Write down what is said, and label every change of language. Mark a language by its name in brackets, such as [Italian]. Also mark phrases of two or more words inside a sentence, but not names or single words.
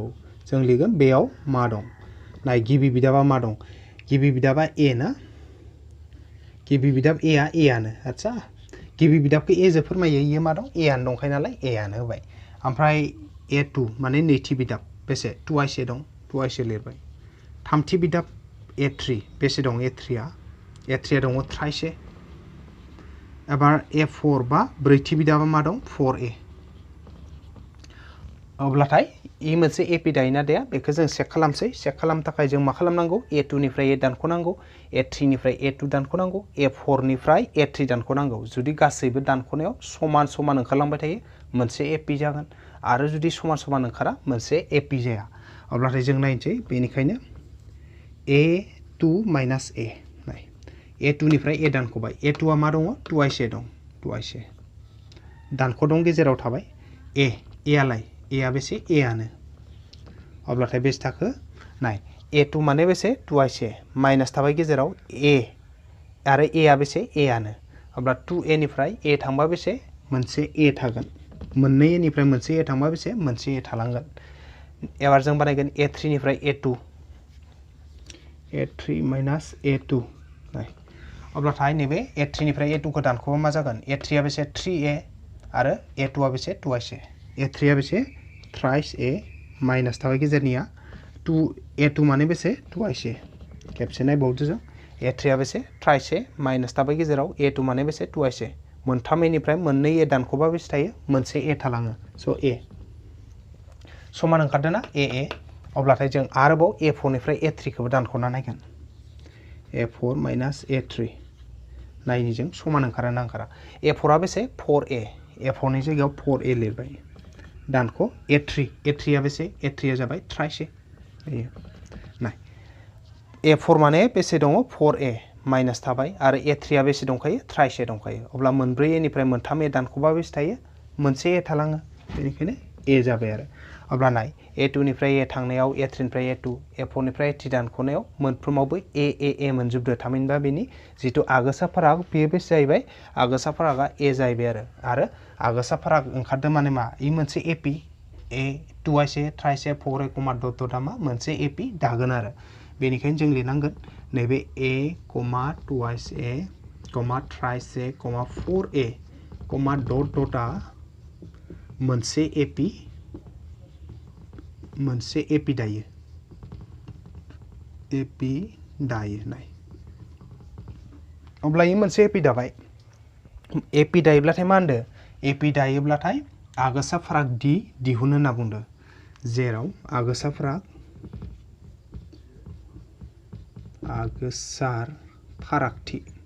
[Bodo] जों लिरगोन बेयाव मा दं नाय। गिबि बिदाबा मा दं गिबि बिदाबा A ना। गिबि बिदाब Aआनो आदसा गिबि बिदाबखौ A जों फोरमायो। इयो मा दं Aआनो दंखायो नालाय Aआनो होबाय। ओमफ्राय A2 माने नैथि बिदाब बेसे [English] twice A [Bodo] दं [English] twice A [Bodo] लिरबाय। थामथि बिदाब A3 बेसे दं A3आ दङ [English] thrice A। [Bodo] एबार A4 बा ब्रैथि बिदाबा मा दं 4A। अब्लाथाय इ मोनसे एपी दायोना दाया बेखौ जों चेक खालामसै चेक खालामनो थाखाय जों मा खालामनांगौ a2 निफ्राय a दानख'नांगौ a3 निफ्राय a2 दानख'नांगौ a4 निफ्राय a3 दानख'नांगौ जुदि गासैबो दानख'नायाव समान समान ओंखारलांबाय थायो मोनसे एपी जागोन आरो जुदि समान समान ओंखारा मोनसे एपी जाया अब्लाथाय जों नायनोसै बेनिखायनो a2 माइनास a नाय a2 निफ्राय a दानख'बाय a2 आ मा दङ [English] twice a [Bodo] दं [English] twice a [Bodo] दानख' दं गेजेराव थाबाय a आलाय a आ बेसे a आनो अब्लाथाय बेसे थाखो नाय a2 माने बेसे [English] twice a [Bodo] माइनास थाबाय गेजेराव a आरो a आ बेसे a आनो अब्ला 2a निफ्राय a थांबा बेसे मोनसे a थागोन मोननै a निफ्राय मोनसे a थांबा बेसे मोनसे a थालांगोन एबार जों बानायगोन a3 निफ्राय a2 a3 माइनास a2 नाय अब्लाथाय नैबे a3 निफ्राय a2 खौ दानख'बा मा जागोन a3 आ बेसे 3a आरो a2 आ बेसे [English] twice a [Bodo] a3 आ बेसे [English] thrice a [Bodo] माइनास थाबाय गेजेरनिया a2 माने बेसे [English] twice a [Bodo] खेबसे नायबावदो जों a3 आ बेसे [English] thrice a [Bodo] माइनास थाबाय गेजेराव a2 माने बेसे [English] twice a [Bodo] मोनथाम a निफ्राय मोननै a दानख'बा बेसे थायो मोनसे a थालाङो स' a समान ओंखारदों ना a अब्लाथाय जों आरोबाव a4 निफ्राय a3 खौबो दानख'ना नायगोन a4 माइनास a3 नायनि जों समान ओंखारा ना ओंखारा a4 आ बेसे 4a a4 नि जायगायाव 4a लिरबाय दानख' a3 आ बेसे a3 आ जाबाय [English] thrice a [Bodo] नाय a4 माने बेसे दङ 4a माइनास थाबाय आरो a3 आ बेसे दंखायो [English] thrice a [Bodo] दंखायो अब्ला मोनब्रै a निफ्राय मोनथाम a दानख'बा बेसे थायो मोनसे a थालाङो बेनिखायनो a जाबाय आरो अब्ला नाय a2 निफ्राय a थांनायाव a3 निफ्राय a2 a4 निफ्राय a3 दानख'नायाव मोनफ्रोमावबो a मोनजोबदो थामहिनबा बेनि जिथु आगोसा फाराग बेयो बेसे जाहैबाय आगोसा फारागा a जाहैबाय आरो आगोसा फाराग ओंखारदों माने मा इ मोनसे एपी a [English] twice a thrice a [Bodo] 4a डट डटआ मा मोनसे एपी दागोन आरो बेनिखायनो जों लिरनांगोन नैबे a [English] twice a thrice a [Bodo] 4a डट डटआ मोनसे एपी दायो नाय अब्ला इ मोनसे एपी दाबाय एपी दायोब्लाथाय मा होनदो एपी दायोब्लाथाय आगोसा फाराग दिहुन होनना बुंदो जेराव आगोसा फारागथि